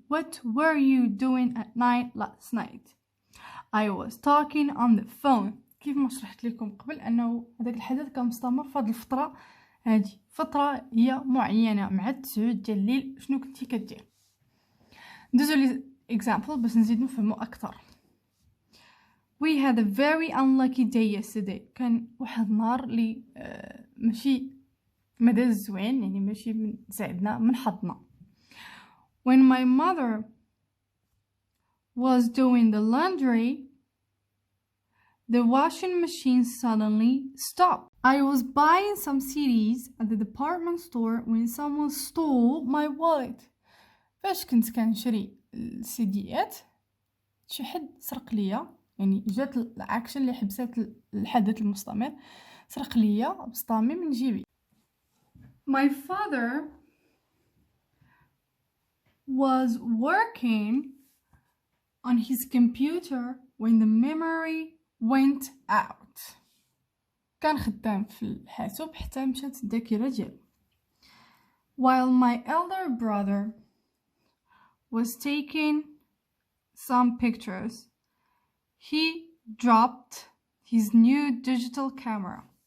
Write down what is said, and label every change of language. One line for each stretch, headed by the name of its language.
English: What were you doing at 9 last night? I was talking on the phone.
Arabic: كيف ما شرحت لكم قبل انه هذاك الحدث كان مستمر في هذه الفتره هادي فترة هي معينة مع 9 ديال الليل شنو كنتي كدير. ندوزو لي example باش نزيد نفهمو أكثر.
English: We had a very unlucky day yesterday.
Arabic: كان واحد النهار اللي ماشي مداز زوين، يعني ماشي من ساعدنا من حظنا.
English: When my mother was doing the laundry, the washing machine suddenly stopped. I was buying some CDs at the department store when someone stole my wallet.
Arabic: فاش كنت كنشري السيديات شي حد سرق ليا، يعني جات الاكشن اللي حبسات الحدث المستمر، سرق ليا بسطامي من جيبي.
English: My father was working on his computer when the memory went out.
Arabic: كان خدام في الحاسوب حتى مشات الذاكرة ديالو.
English: While my elder brother was taking some pictures, he dropped his new digital camera.